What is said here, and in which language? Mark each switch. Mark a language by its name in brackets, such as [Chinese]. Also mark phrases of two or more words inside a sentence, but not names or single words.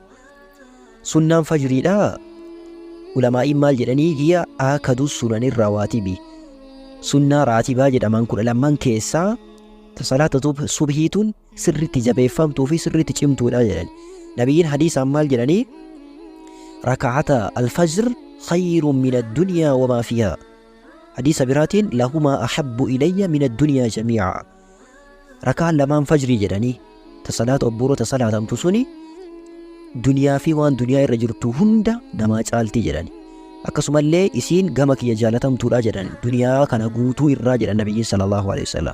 [Oromo] Sunnaan fajriidhaa ulamaa'iin maal jedhanii [Arabic] هي آكد السنن الرواتب. [Oromo] Sunnaa raatibaa jedhaman 12 keessaa salaata subhiituun sirriitti jabeeffamtuu fi sirriitti cimtuudha jedhan. Nabiyyiin hadiisaan maal jedhanii [Arabic] ركعتا الفجر خير من الدنيا وما فيها. Hadiisa biraatiin لهما أحب إلي من الدنيا جميعا. [Oromo] Rakaan lamaan fajrii jedhanii ta salaata obboroo ta salaatamtu suni duniyaa fi waan duniyaa irra jirtu hunda namaa caalti jedhani. Akkasumallee isiin gama kiyya jaalatamtuudha jedhan, duniyaa kana guutuu irraa jedhan nabiyyiin [Arabic] صلى الله عليه وسلم.